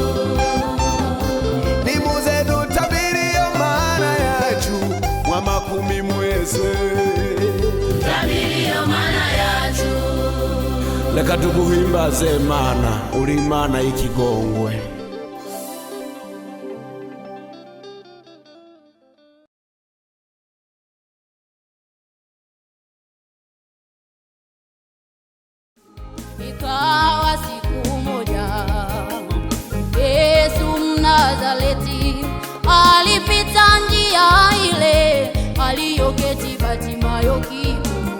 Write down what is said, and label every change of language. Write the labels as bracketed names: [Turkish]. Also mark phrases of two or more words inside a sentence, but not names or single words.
[Kinyarwanda] nimuze dutambiriyo mana yacu mwamakumi mwese Tambiriyo mana yacu Leka tuguhimbaze Mana, uri Imana y'ikigongwe. [Swahili] Ikawa siku moja Yesu Mnazareti alipita njia ile aliyoketi Batimayo kipofu.